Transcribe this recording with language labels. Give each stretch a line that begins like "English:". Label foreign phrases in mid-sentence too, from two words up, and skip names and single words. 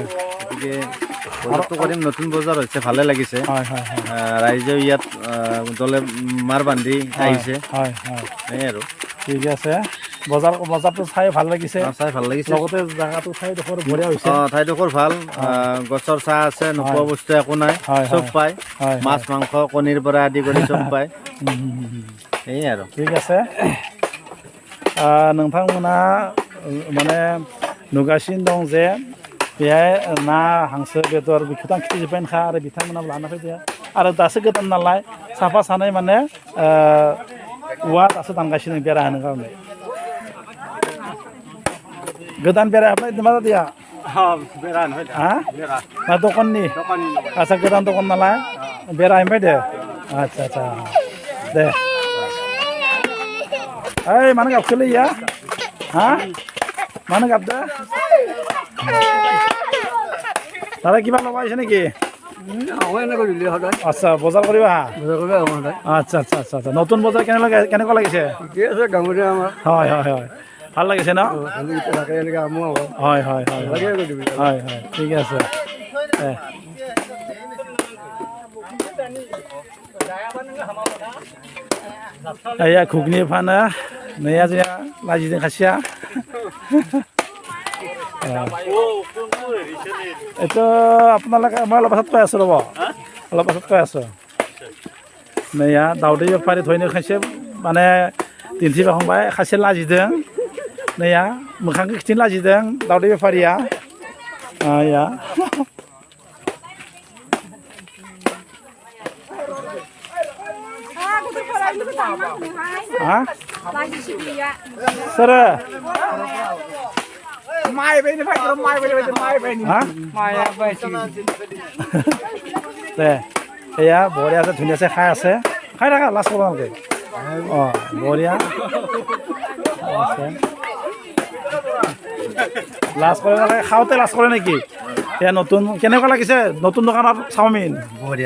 Assamese: গতিকে বজাৰটো কৰিম নতুন বজাৰ হৈছে ভালে লাগিছে ৰাইজে ইয়াত দলে মাৰ বান্ধি আহিছে এই আৰু ঠিক আছে বজাৰটো চাই ভাল লাগিছে লগতে জেগাটো ঠাইডোখৰ বঢ়িয়া হৈছে ঠাইডোখৰ ভাল গছৰ চাহ আছে নোপোৱা বস্তু একো নাই চব পায় মাছ মাংস কণীৰ পৰা আদি কৰি চব পায় এই আৰু ঠিক আছে
Bodo: नोंथांमोना माने नुगासिनो दं जे बेहाय ना हांसो बेदर बेखौथ' आं खिथिजोब्बायनोखा आरो बिथांमोना लाना फैदो आरो दासो गोदान नालाय साफा सानै माने औवा दासो दानगासिनो बेरा होनो खारनै गोदान बेरा हाबनाय मा जादिया ना दखाननि आच्चा गोदान दखान नालाय बेरा होबाय दे आच्चा दे ओइ मानो गाबखोलै या हा मानो गाबदो
Assamese: दादा किबा ল'ব আহিছে নেকি আচ্ছা বজাৰ কৰিব আহা আচ্ছা নতুন বজাৰ কেনেকুৱা লাগিছে হয় ভাল লাগিছে ন হয় ঠিক আছে এয়া ঘুগনি ফানা নৈয়া
Bodo: जोंहा लाजिदों खासेया
Assamese: এইটো আপোনালোকে মই অলপ পাছত কৈ আছোঁ ৰ'ব অলপ পাছত কৈ আছোঁ
Bodo: नैया दाउदै बेफारि धयनो खायसे माने दिन्थिफुंबाय खायसे लाजिदों नैया मोखांखौ खिथिनो लाजिदों दावदै बेफारिया या सोरो माइ बायनो फायदो माइ बायनो दे एया बरियासो धुनियासो खाय
Assamese: আছে খাই থাকা লাষ্ট কৰিব নালাগে অঁ বঢ়িয়া লাষ্ট কৰিব নালাগে খাওঁতে লাষ্ট কৰে নেকি এয়া নতুন কেনেকুৱা লাগিছে নতুন দোকানত চাওমিন বঢ়িয়া